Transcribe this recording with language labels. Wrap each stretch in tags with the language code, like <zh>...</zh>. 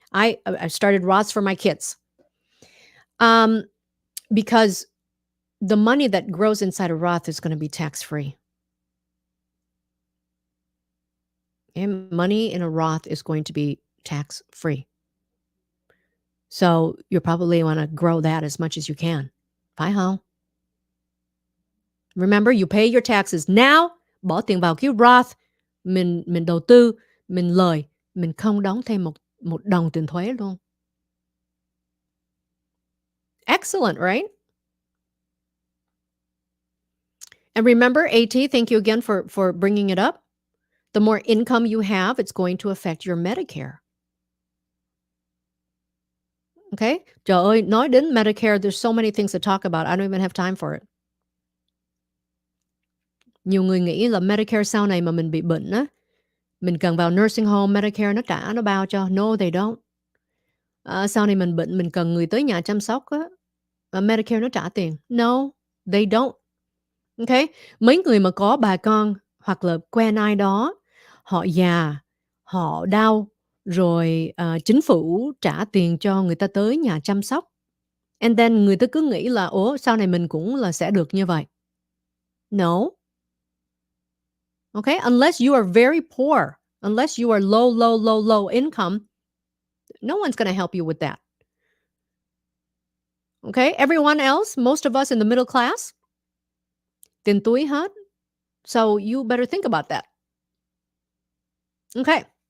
<en>I started Roths for my kids. Because the money that grows inside a Roth is going to be tax-free. And money in a Roth is going to be tax-free. So you probably want to grow that as much as you can.</en> <vi>Phải không?</vi> <en>Remember, you pay your taxes now,</en> <vi>bỏ tiền vào cái Roth, mình đầu tư, mình lời, mình không đóng thêm một đồng tiền thuế luôn.</vi> <en>Excellent, right? And remember, AT, thank you again for bringing it up. The more income you have, it's going to affect your Medicare. Okay?</en> <vi>Trời ơi, nói đến Medicare,</vi> <en>there's so many things to talk about. I don't even have time for it.</en> <vi>Nhiều người nghĩ là Medicare sau này mà mình bị bệnh á, mình cần vào nursing home, Medicare nó bao cho.</vi> <en>No, they don't.</en> <vi>Sau này mình bệnh, mình cần người tới nhà chăm sóc á, Medicare nó trả tiền.</vi> <en>No, they don't. Okay?</en> <vi>Mấy người mà có bà con hoặc là quen ai đó, họ già, họ đau, rồi chính phủ trả tiền cho người ta tới nhà chăm sóc.</vi> <en>And then</en> <vi>người ta cứ nghĩ là sau này mình cũng là sẽ được như vậy.</vi> <en>No. Okay? Unless you are very poor, unless you are low income, no one's going to help you with that. Okay? Everyone else, most of us in the middle class,</en> <vi>tiền túi hết.</vi> <en>So you better think about that. Okay.</en>